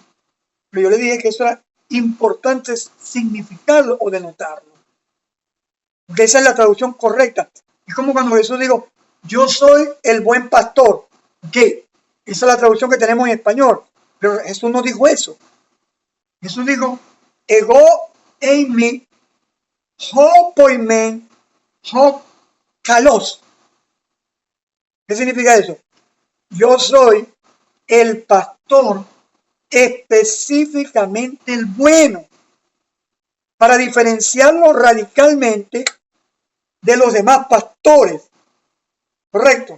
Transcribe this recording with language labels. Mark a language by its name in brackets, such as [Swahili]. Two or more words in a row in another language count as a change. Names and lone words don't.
[Spanish] Pero yo le dije que eso era importante significarlo o denotarlo. Porque esa es la traducción correcta. Es como cuando Jesús dijo, yo soy el buen pastor. ¿Qué? Esa es la traducción que tenemos en español. Pero Jesús no dijo eso. Jesús dijo, [Greek] ἐγώ εἰμι ὁ ποιμὴν ὁ καλός. [Spanish] ¿Qué significa eso? Yo soy el pastor específicamente el bueno, para diferenciarlo radicalmente de los demás pastores. Correcto.